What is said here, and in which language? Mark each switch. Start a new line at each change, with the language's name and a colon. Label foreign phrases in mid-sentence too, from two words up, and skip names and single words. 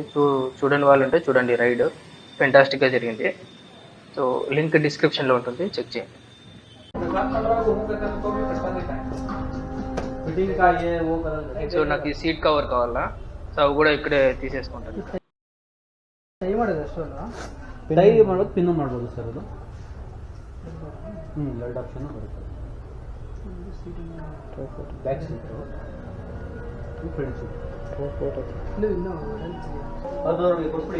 Telugu: చూడని వాళ్ళు ఉంటే చూడండి. రైడ్ ఫెంటాస్టిక్గా జరిగింది. సో లింక్ డిస్క్రిప్షన్లో ఉంటుంది, చెక్ చేయండి. సో నాకు ఈ సీట్ కవర్ కావాలా. సో అవి కూడా ఇక్కడే తీసేసుకుంటాను.
Kannada: ಟೈ ಮಾಡೋದು ಪಿನ್ನು ಮಾಡ್ಬೋದು ಸರ್. ಅದು 2 ಆಪ್ಷನ್ ಬರುತ್ತೆ. ಬ್ಯಾಕ್ ಸೀಟ್ ಫ್ರಂಟ್ ಸೀಟ್ ಅದು ಕೊಟ್ಬಿಡಿ.